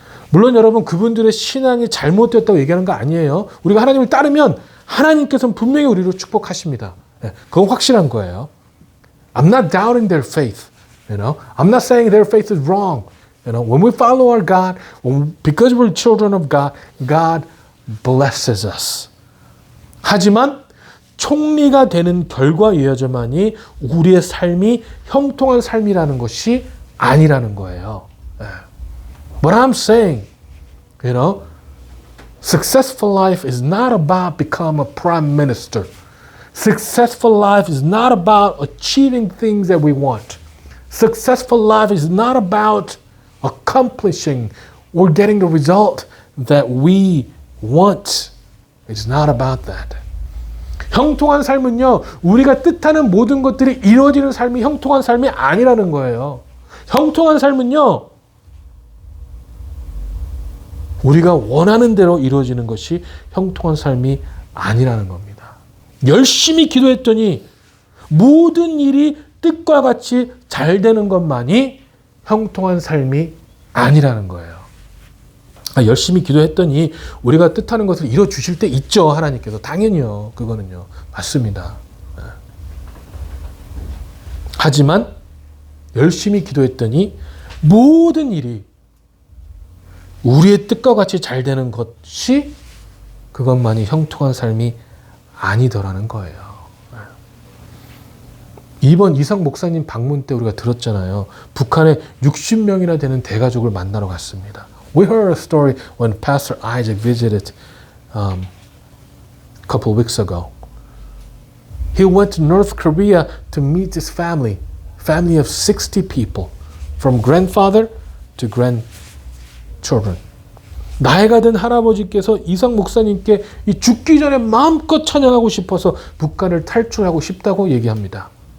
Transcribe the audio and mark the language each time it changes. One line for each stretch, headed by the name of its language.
Korean: 물론 여러분 그분들의 신앙이 잘못되었다고 얘기하는 거 아니에요. 우리가 하나님을 따르면 하나님께서는 분명히 우리를 축복하십니다. 그건 확실한 거예요.
English: I'm not doubting their faith. I'm not saying their faith is wrong. When we follow our God, because we're children of God, God blesses us.
Korean: 하지만 총리가 되는 결과이어야지만이 우리의 삶이 형통한 삶이라는 것이 아니라는 거예요.
English: But I'm saying, successful life is not about becoming a prime minister. Successful life is not about achieving things that we want. Successful life is not about accomplishing or getting the result that we want. It's not about that.
Korean: 형통한 삶은요, 우리가 뜻하는 모든 것들이 이루어지는 삶이 형통한 삶이 아니라는 거예요. 형통한 삶은요, 우리가 원하는 대로 이루어지는 것이 형통한 삶이 아니라는 겁니다. 열심히 기도했더니 모든 일이 뜻과 같이 잘 되는 것만이 형통한 삶이 아니라는 거예요. 열심히 기도했더니 우리가 뜻하는 것을 이루어 주실 때 있죠, 하나님께서. 당연히요. 그거는요. 맞습니다. 하지만 열심히 기도했더니 모든 일이 우리의 뜻과 같이 잘 되는 것이 그것만이 형통한 삶이 아니더라는 거예요. 이번 이상 목사님 방문 때 우리가 들었잖아요. 북한에 60명이나 되는 대가족을 만나러 갔습니다.
English: We heard a story when Pastor Isaac visited a couple of weeks ago. He went to North Korea to meet his family of 60 people, from grandfather to grandchildren.
Korean: 나이가 든 할아버지께서 이상 목사님께 이 죽기 전에 마음껏 찬양하고 싶어서 북한을 탈출하고 싶다고 얘기합니다.